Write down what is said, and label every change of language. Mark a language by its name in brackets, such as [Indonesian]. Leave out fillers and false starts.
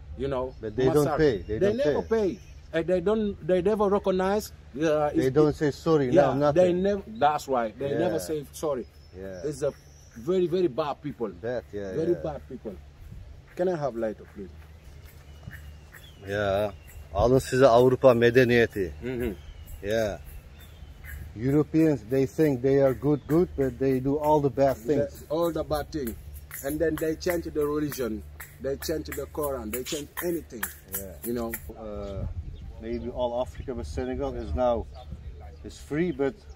[English] You know, but they don't pay. They never pay. And they never recognize. They don't say sorry. Yeah, nothing. They never. That's right. They never say sorry. Yeah. It's a very, very bad people. Bad, very bad people. Can I have lighter, please? [Turkish] Ya, alın size Avrupa medeniyeti. [English] Yeah. Europeans, they think they are good, but they do all the bad things. All the bad things. And then they change the religion. They change the Quran. They change anything. Yeah. You know. Maybe all Africa, but Senegal is free, but